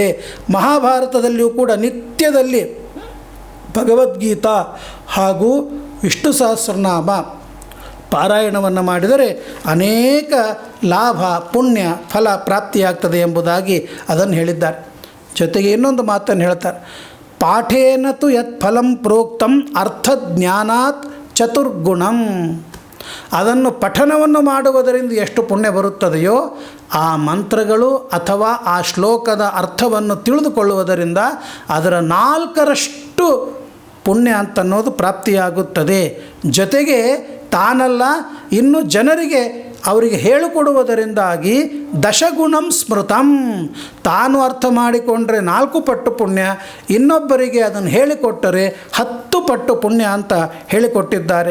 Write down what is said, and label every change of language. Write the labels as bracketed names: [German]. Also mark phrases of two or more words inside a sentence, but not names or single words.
[Kannada] ಮಹಾಭಾರತದಲ್ಲಿಯೂ ಕೂಡ ನಿತ್ಯದಲ್ಲಿ ಭಗವದ್ಗೀತಾ ಹಾಗೂ ವಿಷ್ಣು ಸಹಸ್ರನಾಮ ಪಾರಾಯಣವನ್ನು ಮಾಡಿದರೆ ಅನೇಕ ಲಾಭ ಪುಣ್ಯ ಫಲ ಪ್ರಾಪ್ತಿಯಾಗ್ತದೆ ಎಂಬುದಾಗಿ ಅದನ್ನು ಹೇಳಿದ್ದಾರೆ. ಜೊತೆಗೆ ಇನ್ನೊಂದು ಮಾತನ್ನು ಹೇಳ್ತಾರೆ, [Sanskrit] ಪಾಠೇನ ತು ಯತ್ ಫಲಂ ಪ್ರೋಕ್ತಂ ಅರ್ಥಜ್ಞಾನಾತ್ ಚತುರ್ಗುಣಂ. [Kannada] ಅದನ್ನು ಪಠನವನ್ನು ಮಾಡುವುದರಿಂದ ಎಷ್ಟು ಪುಣ್ಯ ಬರುತ್ತದೆಯೋ ಆ ಮಂತ್ರಗಳು ಅಥವಾ ಆ ಶ್ಲೋಕದ ಅರ್ಥವನ್ನು ತಿಳಿದುಕೊಳ್ಳುವುದರಿಂದ ಅದರ 4ರಷ್ಟು ಪುಣ್ಯ ಅಂತನ್ನೋದು ಪ್ರಾಪ್ತಿಯಾಗುತ್ತದೆ. ಜೊತೆಗೆ ತಾನಲ್ಲ ಇನ್ನು ಜನರಿಗೆ ಅವರಿಗೆ ಹೇಳಿಕೊಡುವುದರಿಂದಾಗಿ [Sanskrit] ದಶಗುಣಂ ಸ್ಮೃತಂ, [Kannada] ತಾನು ಅರ್ಥ ಮಾಡಿಕೊಂಡ್ರೆ 4 ಪಟ್ಟು ಪುಣ್ಯ, ಇನ್ನೊಬ್ಬರಿಗೆ ಅದನ್ನು ಹೇಳಿಕೊಟ್ಟರೆ 10 ಪಟ್ಟು ಪುಣ್ಯ ಅಂತ ಹೇಳಿಕೊಟ್ಟಿದ್ದಾರೆ.